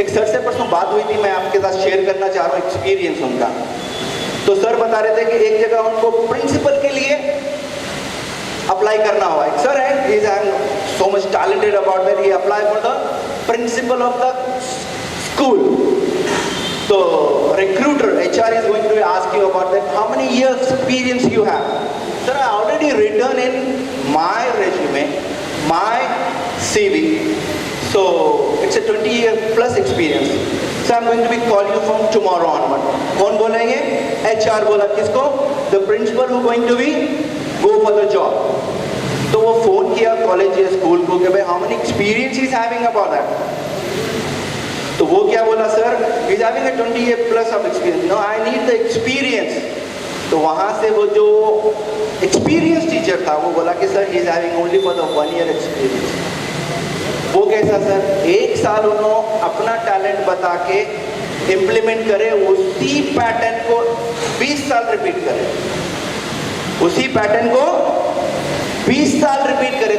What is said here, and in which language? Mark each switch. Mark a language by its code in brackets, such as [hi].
[hi] एक सर से परसों बात हुई थी, मैं आपके साथ शेयर करना चाह रहा हूँ एक्सपीरियंस उनका। तो सर बता रहे थे कि एक जगह उनको प्रिंसिपल के लिए अप्लाई करना हुआ। एक सर है, [en] He is so much talented about that, he apply for the principal of the school. So recruiter, HR is going to ask you about that. How many years experience you have? Sir, I already written in my resume, my CV. So it's a 20-year plus experience. So I'm going to be calling you from tomorrow onward. [hi] कौन बोलेंगे? HR बोला किसको? [en] The principal who going to be go for the job. [hi] तो वो phone किया college या school को कि भाई [en] how many experience he is having about that. [hi] तो वो क्या बोला, sir [en] he's having a 20 year plus of experience. No, I need the experience. [hi] तो वहाँ से वो जो एक्सपीरियंस टीचर था वो बोला कि sir [en] he's having only for the 1 year experience. [hi] वो कैसा सर? 1 साल उन्होंने अपना टैलेंट बता के इम्प्लीमेंट करे, उसी पैटर्न को 20 साल रिपीट करे, उसी पैटर्न को 20 साल रिपीट करे।